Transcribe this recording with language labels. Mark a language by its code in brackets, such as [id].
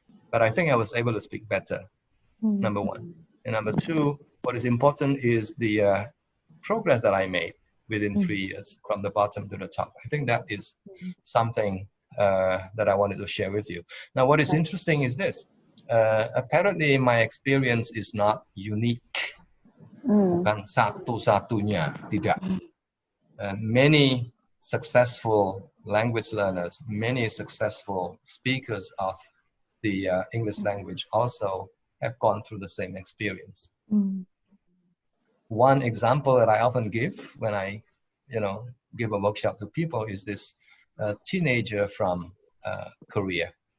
[en] But I think I was able to speak better, number one. And number two, what is important is the progress that I made within 3 years from the bottom to the top. I think that is something that I wanted to share with you. Now, what is interesting is this. Apparently, my experience is not unique. [id] Bukan satu-satunya, tidak. [en] Many successful language learners, many successful speakers of the English language also have gone through the same experience. One example that I often give when I, give a workshop to people is this teenager from Korea.